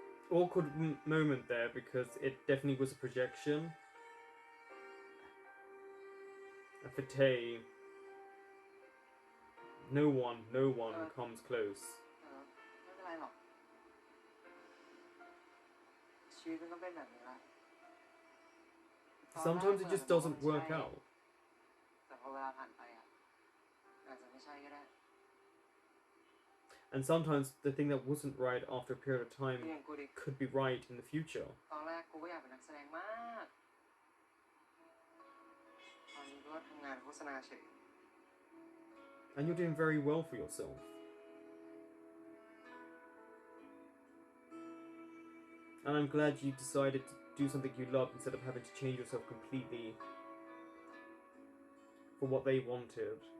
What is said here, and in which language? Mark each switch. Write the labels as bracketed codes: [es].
[en] Awkward moment there because it definitely was a projection. And for Tay, no one comes close. [th] ไม่เป็นไรหรอกชีวิตมันก็เป็นแบบนี้แหละ [en] Sometimes it just doesn't work out. [th] แต่พอเวลาผ่านไปอ่ะอาจจะไม่ใช่ก็ได้ [en] And sometimes the thing that wasn't right after a period of time [th] อย่างกูดิ [en] could be right in the future. [th] ตอนแรกกูก็อยากเป็นนักแสดงมากตอนนี้ก็ทำงานโฆษณาเฉย [en] And you're doing very well for yourself. And I'm glad you decided to do something you love instead of having to change yourself completely for what they wanted.